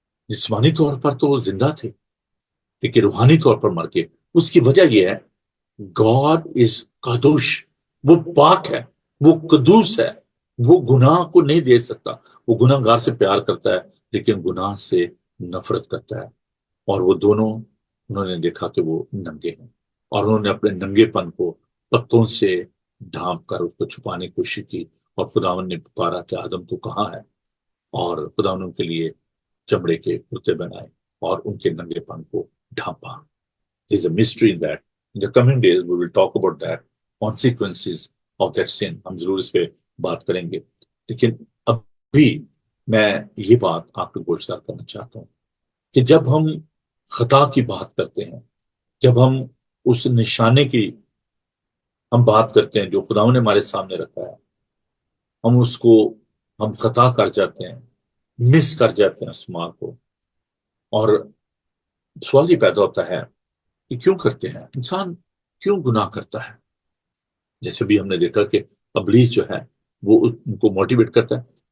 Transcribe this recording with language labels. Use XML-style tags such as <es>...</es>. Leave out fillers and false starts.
<ur>جسمانی طور پر تو وہ زندہ تھے، لیکن روحانی طور پر مر گئے۔ اس کی وجہ یہ ہے،</ur> <en>God is</en> <ur>قدوس، وہ پاک ہے، وہ قدوس ہے، وہ گناہ کو نہیں دے سکتا۔ وہ گناہ گار سے پیار کرتا ہے، لیکن گناہ سے نفرت کرتا ہے۔ اور وہ دونوں، انہوں نے دیکھا کہ وہ ننگے ہیں، اور انہوں نے اپنے ننگے پن کو پتوں سے ڈھانپ کر اس کو چھپانے کی کوشش کی، اور خداوند نے پکارا کہ آدم تو کہاں ہے؟ اور خداوند ان کے لیے چمڑے کے کرتے بنائے اور ان کے ننگے پن کو ڈھانپا۔</ur> <en>There's a mystery in that. In the coming days, we will talk about that, consequences of that sin.</en> <ur>ہم ضرور اس پہ بات کریں گے، لیکن ابھی میں یہ بات آپ کو گوشتار کرنا چاہتا ہوں کہ جب ہم خطا کی بات کرتے ہیں، جب ہم اس نشانے کی ہم بات کرتے ہیں جو خداوند نے ہمارے سامنے رکھا ہے، ہم اس کو، ہم خطا کر جاتے ہیں، مس کر جاتے ہیں اس ماں کو، اور سوال یہ پیدا ہوتا ہے کہ کیوں کرتے ہیں انسان، کیوں گناہ کرتا ہے؟ جیسے بھی ہم نے دیکھا کہ ابلیس جو ہے وہ ان کو موٹیویٹ کرتا ہے۔</ur>